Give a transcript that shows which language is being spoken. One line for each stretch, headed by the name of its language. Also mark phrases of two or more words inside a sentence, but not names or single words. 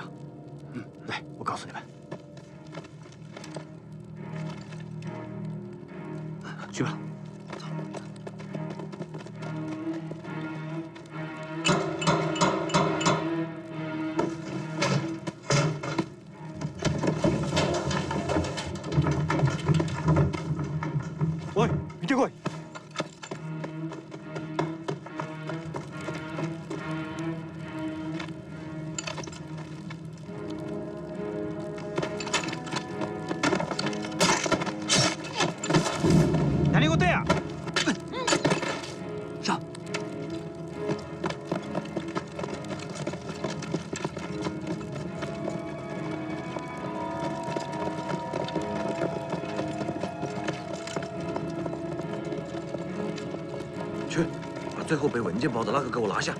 Chinese: 来，我告诉你们，去吧。
Japanese: おい、見てこい。何事や。
Chinese: 上。去，把最后背文件包的那个给我拿下。